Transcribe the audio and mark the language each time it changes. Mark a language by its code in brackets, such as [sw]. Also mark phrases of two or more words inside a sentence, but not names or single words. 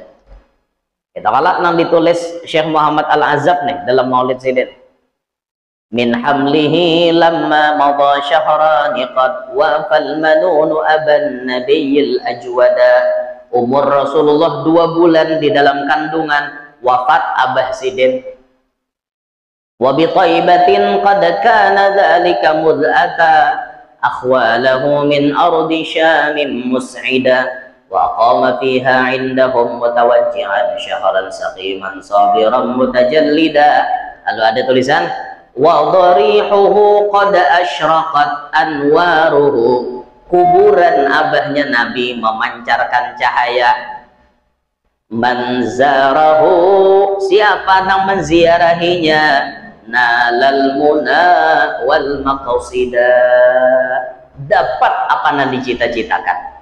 [bjn] Kita kalak nang ditulis Syekh Muhammad Al-Azab nih dalam Maulid Sidin. [ar] من حمله لما مضى شهران قد وافى المنون أبا النبي الأجود. [bjn] Umur Rasulullah 2 bulan di dalam kandungan, wafat Abah Sidin. [ar] وبطيبة قد كان ذلك مدعاة أخواله من أرض الشام مسعدا وقام فيها عندهم متوجعا شهرا سقيما صابرا متجلدا. [bjn] Lalu ada tulisan [ar] وضريحه قد أشرقت أنواره [bjn] kuburan abahnya Nabi memancarkan cahaya. [id] Manzarahu, siapa yang menziarahinya, [ar] نال المنى والمقصدا, [id] dapat apa yang dicita-citakan.